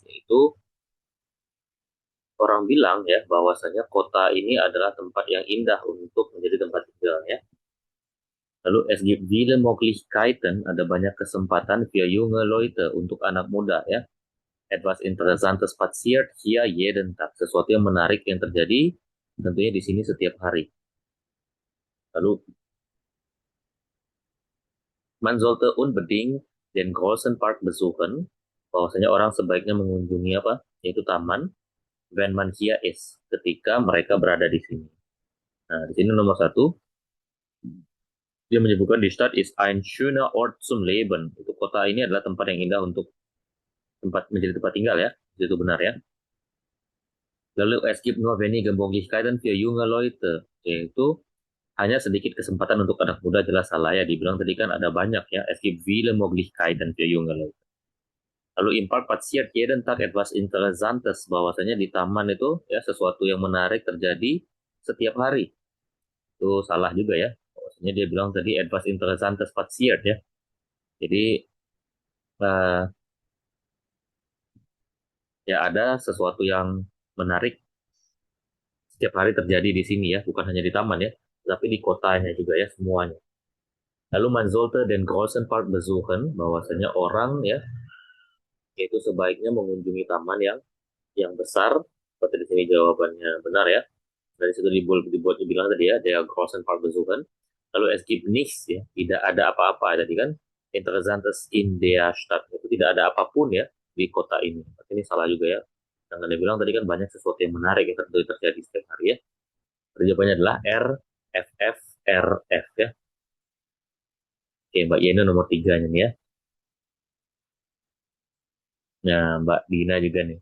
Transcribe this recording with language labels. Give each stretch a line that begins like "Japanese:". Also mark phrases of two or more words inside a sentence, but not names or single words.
Indonesian: Yaitu orang bilang ya bahwasanya kota ini adalah tempat yang indah untuk menjadi tempat tinggal ya.
German: Lalu es gibt viele Möglichkeiten,
Indonesian: ada banyak kesempatan
German: für junge Leute
Indonesian: untuk anak muda ya.
German: Etwas Interessantes passiert hier jeden Tag.
Indonesian: Sesuatu yang menarik yang terjadi tentunya di sini setiap hari.
German: Lalu man sollte unbedingt den großen Park besuchen.
Indonesian: Bahwasanya orang sebaiknya mengunjungi apa? Yaitu taman.
German: Wenn man hier ist.
Indonesian: Ketika mereka berada di sini. Nah, di sini nomor 1. Dia menyebutkan
German: die Stadt ist ein schöner Ort zum Leben.
Indonesian: Itu kota ini adalah tempat yang indah untuk menjadi tempat tinggal ya. Itu benar ya.
German: Lalu es gibt nur wenige Möglichkeiten für junge Leute.
Indonesian: Yaitu hanya sedikit kesempatan untuk anak muda, jelas salah ya. Dibilang tadi kan ada banyak ya.
German: Es gibt viele Möglichkeiten für junge Leute. Lalu im Park passiert jeden Tag etwas Interessantes.
Indonesian: Bahwasanya di taman itu ya sesuatu yang menarik terjadi setiap hari. Itu salah juga ya. Bahwasanya dia bilang tadi
German: etwas Interessantes passiert
Indonesian: ya. Jadi Ya, ada sesuatu yang menarik setiap hari terjadi di sini ya, bukan hanya di taman ya, tapi di kotanya juga ya semuanya.
German: Lalu man sollte den großen Park besuchen,
Indonesian: bahwasanya orang ya itu sebaiknya mengunjungi taman yang besar. Seperti di sini jawabannya benar ya. Dari situ dibuat dibilang tadi ya,
German: der großen Park besuchen.
Indonesian: Lalu
German: es gibt nichts
Indonesian: ya, tidak ada apa-apa tadi kan.
German: Interessantes in der Stadt,
Indonesian: itu tidak ada apapun ya di kota ini. Ini salah juga ya. Yang dia bilang tadi kan banyak sesuatu yang menarik yang terjadi setiap hari ya. Jawabannya adalah R, F, F, R, F ya. Oke, Mbak Yena nomor 3 nih ya. Nah, Mbak Dina juga nih.